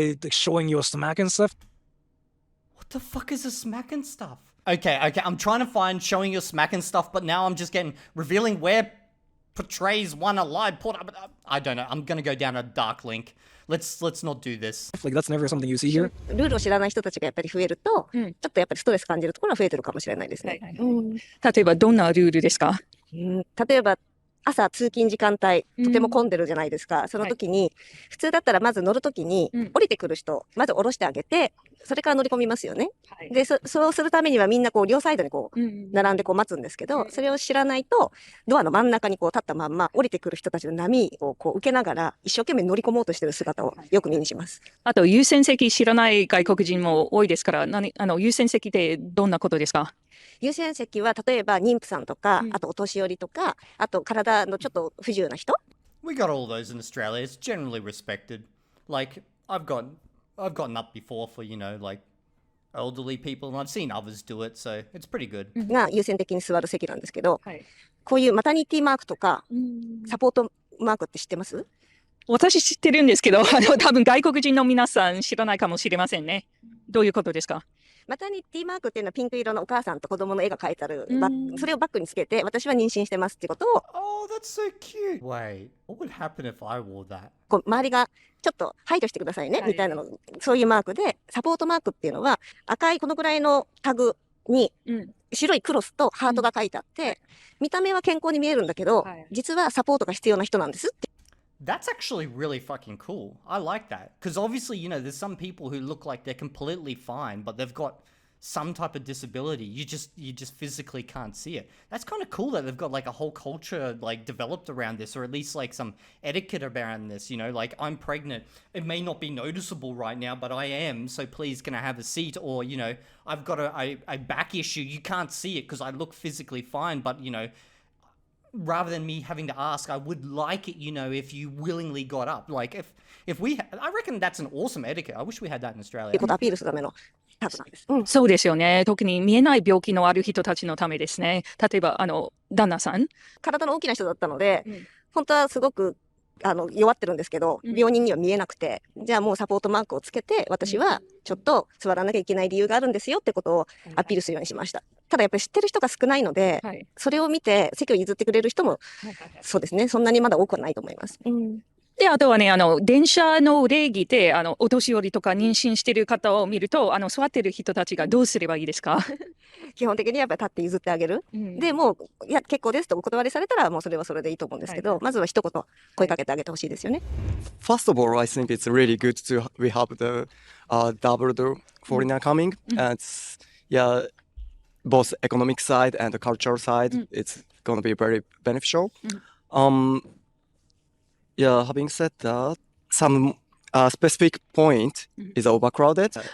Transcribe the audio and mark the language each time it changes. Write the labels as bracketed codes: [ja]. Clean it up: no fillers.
[en] Showing your stomach and stuff. What the fuck is a smack and stuff? Okay, I'm trying to find showing your smack and stuff, but now I'm just getting revealing where portrays one alive. I don't know. I'm gonna go down a dark link. Let's not do this. Like that's never something you see here. [ja] ルールを知らない人たちがやっぱり増えると、ちょっとやっぱりストレス感じるところは増えてるかもしれないですね。例えばどんなルールですか？例えば朝通勤時間帯、とても混んでるじゃないですか。その時に、普通だったらまず乗る時に、降りてくる人、まず降ろしてあげて、それから乗り込みますよね。で、そうするためにはみんなこう両サイドにこう、並んでこう待つんですけど、それを知らないと、ドアの真ん中にこう立ったまんま、降りてくる人たちの波をこう受けながら、一生懸命乗り込もうとしてる姿をよく目にします。あと優先席知らない外国人も多いですから、優先席ってどんなことですか？優先席は例えば妊婦さんとか、あとお年寄りとか、あと体のちょっと不自由な人。 [en] We got all those in Australia. It's generally respected. Like I've gotten up before for like elderly people, and I've seen others do it, so it's pretty good. [ja] が優先的に座る席なんですけど、こういうマタニティマークとか、サポートマークって知ってます？私知ってるんですけど、多分外国人の皆さん知らないかもしれませんね。どういうことですか？マタニティマークっていうのはピンク色のお母さんと子供の絵が描いてある、それをバッグにつけて、私は妊娠してますってことを。 [en] Oh, that's so cute. Wait, what would happen if I wore that? [ja] こう周りがちょっと配慮してくださいね、みたいなの、そういうマークで、サポートマークっていうのは赤いこのぐらいのタグに白いクロスとハートが書いてあって、見た目は健康に見えるんだけど、実はサポートが必要な人なんですって。 [en] That's actually really fucking cool. I like that. Because obviously, there's some people who look like they're completely fine, but they've got some type of disability. You just physically can't see it. That's kind of cool that they've got like a whole culture like developed around this, or at least like some etiquette around this, like I'm pregnant. It may not be noticeable right now, but I am, so please can I have a seat? Or, I've got a back issue. You can't see it because I look physically fine, but rather than me having to ask, I would like it, if you willingly got up. Like if we, I reckon that's an awesome etiquette. I wish we had that in Australia. [ja] ことをアピールするためのタグなんです。そうですよね。特に見えない病気のある人たちのためですね。例えば、旦那さん。体の大きな人だったので、本当はすごく弱ってるんですけど、病人には見えなくて、じゃあもうサポートマークをつけて、私はちょっと座らなきゃいけない理由があるんですよってことをアピールするようにしました。ただやっぱり知ってる人が少ないので、それを見て席を譲ってくれる人も、そうですね、そんなにまだ多くはないと思います。で、あとはね、電車の礼儀で、お年寄りとか妊娠してる方を見ると、座ってる人たちがどうすればいいですか？基本的にやっぱり立って譲ってあげる。で、もう、いや、結構ですとお断りされたら、もうそれはそれでいいと思うんですけど、まずは一言声かけてあげてほしいですよね。 [en] First of all, I think it's really good to we have the double the foreigner coming, and yeah, both economic side and the cultural side, it's going to be very beneficial. Yeah, having said that, some specific point is overcrowded.